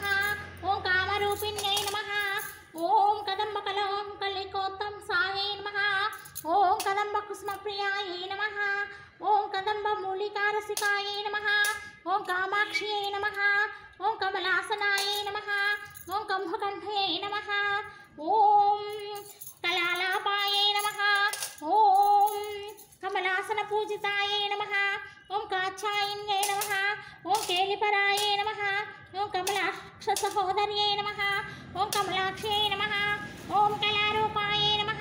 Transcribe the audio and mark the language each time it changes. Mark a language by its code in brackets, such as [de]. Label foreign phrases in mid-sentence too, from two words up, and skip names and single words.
[sa] ఓం కామరూపిణ్యై నమః. ఓం కదంబకలికోత్తంసాయై నమః. ఓం కదంబకుసుమప్రియాయై నమః. ఓం కదంబమూలికారసికాయై నమః. ఓం కామాక్ష్యై నమః. ఓం కమలాసనాయై నమః. ఓం కంభకంఠయై నమః. ఓం कलालापायै नमः। ॐ कमलासनपूजितायै नमः। ॐ कात्यायन्यै नमः। ॐ केलिपरायै नमः। ॐ कमलाक्षसहोदर्यै नमः। ॐ कमलाक्ष्यै नमः। ॐ कलारूपायै नमः।